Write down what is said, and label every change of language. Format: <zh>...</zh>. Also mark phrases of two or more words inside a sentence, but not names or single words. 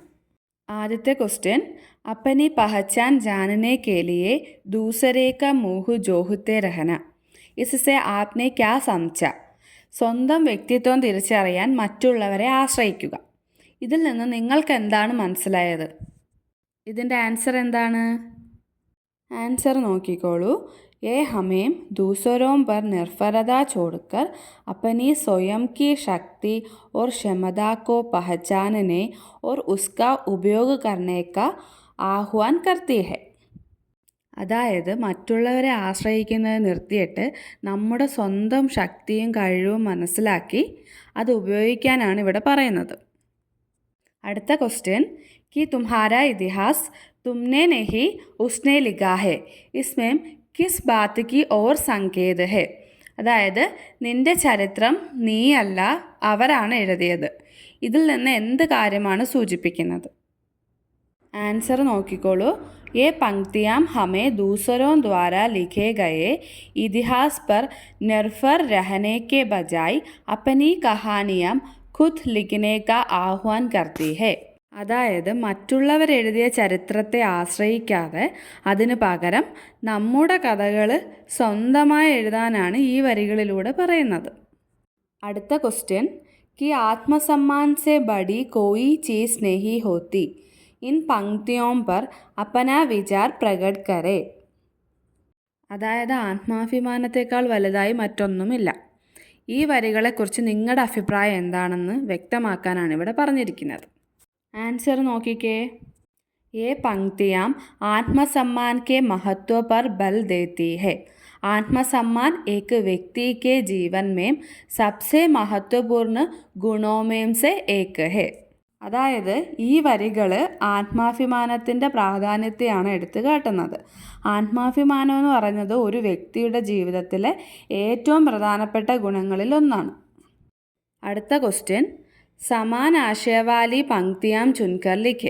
<ml>ആദ്യത്തെ ക്വസ്റ്റ്യൻ,</ml> <hi>अपनी पहचान जानने के लिए दूसरे का मुँह जोहते रहना, इससे आपने क्या समझा?</hi> <ml>സ്വന്തം വ്യക്തിത്വം തിരിച്ചറിയാൻ മറ്റുള്ളവരെ ആശ്രയിക്കുക. ഇതിൽ നിന്ന് നിങ്ങൾക്ക് എന്താണ് മനസ്സിലായത്? ഇതിൻ്റെ ആൻസർ എന്താണ്? ആൻസർ നോക്കിക്കോളൂ.</ml> <hi>ये हमें दूसरों पर निर्भरता छोड़कर अपनी स्वयं की शक्ति और क्षमता को पहचानने और उसका उपयोग करने का ആഹ്വാൻ करती है.</hi> <ml>അതായത് മറ്റുള്ളവരെ ആശ്രയിക്കുന്നത് നിർത്തിയിട്ട് നമ്മുടെ സ്വന്തം ശക്തിയും കഴിവും മനസ്സിലാക്കി അത് ഉപയോഗിക്കാനാണ് ഇവിടെ പറയുന്നത്. അടുത്ത ക്വസ്റ്റ്യൻ,</ml> <hi>कि तुम्हारा इतिहास तुमने नहीं उसने लिखा है, इसमें किस बात की ओर संकेत है.</hi> <ml>അതായത് നിന്റെ ചരിത്രം നീയല്ല, അവരാണ് എഴുതിയത്. ഇതിൽ നിന്ന് എന്ത് കാര്യമാണ് സൂചിപ്പിക്കുന്നത്? ആൻസർ നോക്കിക്കോളൂ.</ml> <hi>ये पंक्तियाँ हमें दूसरों द्वारा लिखे गए इतिहास पर निर्भर रहने के बजाय अपनी कहानियाँ खुद लिखने का आह्वान करती है.</hi> <ml>അതായത് മറ്റുള്ളവരെഴുതിയ ചരിത്രത്തെ ആശ്രയിക്കാതെ അതിനു പകരം നമ്മുടെ കഥകൾ സ്വന്തമായി എഴുതാനാണ് ഈ വരികളിലൂടെ പറയുന്നത്. അടുത്ത ക്വസ്റ്റ്യൻ,</ml> <hi>कि आत्मसम्मान से बड़ी कोई चीज़ नहीं होती, इन पंक्तियों पर अपना विचार प्रकट करे.</hi> <ml>അതായത് ആത്മാഭിമാനത്തെക്കാൾ വലുതായി മറ്റൊന്നുമില്ല. ഈ വരികളെക്കുറിച്ച് നിങ്ങളുടെ അഭിപ്രായം എന്താണെന്ന് വ്യക്തമാക്കാനാണ് ഇവിടെ പറഞ്ഞിരിക്കുന്നത്. ആൻസർ നോക്കിക്കേ.</ml> <hi>ये पंक्तियाँ आत्मसम्मान के महत्व पर बल देती है. आत्मसम्मान एक व्यक्ति के जीवन में सबसे महत्वपूर्ण गुणों में से एक है.</hi> <ml>അതായത് ഈ വരികൾ ആത്മാഭിമാനത്തിൻ്റെ പ്രാധാന്യത്തെയാണ് എടുത്തു കാട്ടുന്നത്. ആത്മാഭിമാനം എന്ന് പറയുന്നത് ഒരു വ്യക്തിയുടെ ജീവിതത്തിലെ ഏറ്റവും പ്രധാനപ്പെട്ട ഗുണങ്ങളിൽ ഒന്നാണ്. അടുത്ത ക്വസ്റ്റ്യൻ,</ml> <hi>समान आशयवाली पंक्तियाँ चुनकर लिखें.</hi>